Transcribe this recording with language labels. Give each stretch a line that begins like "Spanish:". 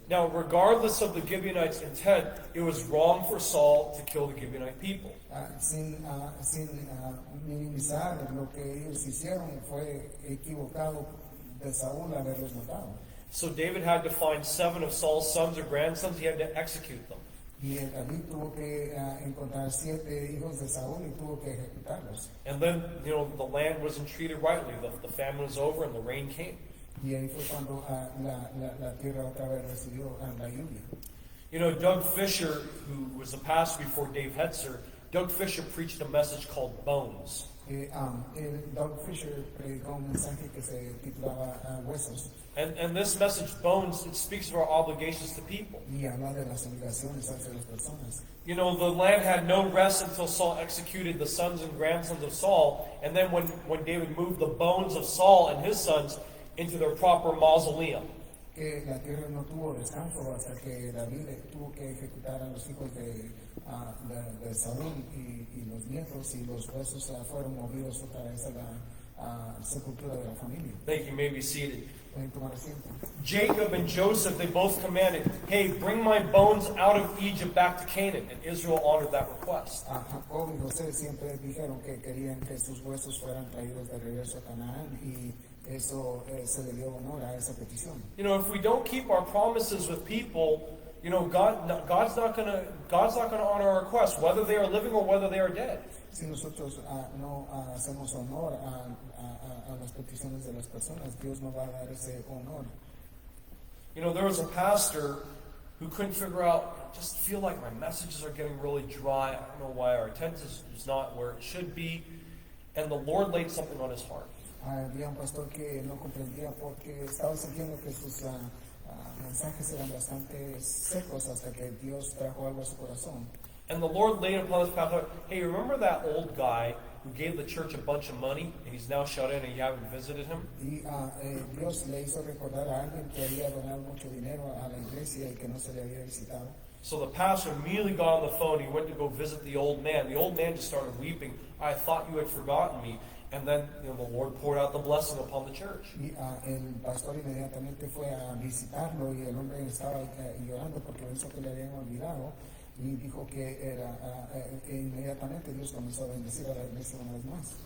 English: Now, regardless of the Gibeonites' intent, it was wrong for Saul to kill the Gibeonite people.
Spanish: Sin minimizar lo que ellos hicieron, fue equivocado de Saúl haberlos matado.
English: So David had to find 7 of Saul's sons or grandsons. He had to execute them.
Spanish: Y David tuvo que encontrar 7 hijos de Saúl y tuvo que ejecutarlos.
English: And then, the land wasn't treated rightly. The famine was over and the rain came.
Spanish: Y ahí fue cuando la tierra otra vez recibió la lluvia.
English: Doug Fisher, who was a pastor before Dave Hetzer, Doug Fisher preached a message called Bones.
Spanish: Doug Fisher predicó un mensaje que se titulaba Huesos.
English: And this message, Bones, it speaks of our obligations to people.
Spanish: Y habla de las obligaciones hacia las personas.
English: The land had no rest until Saul executed the sons and grandsons of Saul. And then when David moved the bones of Saul and his sons into their proper mausoleum.
Spanish: Que la tierra no tuvo descanso hasta que David tuvo que ejecutar a los hijos de Saúl y los nietos, y los huesos fueron movidos otra vez a la sepultura de la familia.
English: Thank you. You may be seated.
Spanish: Pueden tomar asiento.
English: Jacob and Joseph, they both commanded, hey, bring my bones out of Egypt back to Canaan. And Israel honored that request.
Spanish: Jacob y José siempre dijeron que querían que sus huesos fueran traídos de regreso a Canaán, y eso se le dio honor a esa petición.
English: If we don't keep our promises with people, God's not going to honor our requests, whether they are living or whether they are dead.
Spanish: Si nosotros no hacemos honor a las peticiones de las personas, Dios no va a dar ese honor.
English: There was a pastor who couldn't figure out, I just feel like my messages are getting really dry. I don't know why our attendance is not where it should be. And the Lord laid something on his heart.
Spanish: Había un pastor que no comprendía porque estaba sintiendo que sus mensajes eran bastante secos, hasta que Dios trajo algo a su corazón.
English: And the Lord laid upon his pastor, hey, remember that old guy who gave the church a bunch of money and he's now shut in and you haven't visited him?
Spanish: Y Dios le hizo recordar a alguien que había donado mucho dinero a la iglesia y que no se le había visitado.
English: So the pastor immediately got on the phone. He went to go visit the old man. The old man just started weeping. I thought you had forgotten me. And then the Lord poured out the blessing upon the church.
Spanish: Y el pastor inmediatamente fue a visitarlo, y el hombre estaba llorando porque pensó que le habían olvidado, y dijo que inmediatamente Dios comenzó a bendecir a la iglesia una vez más.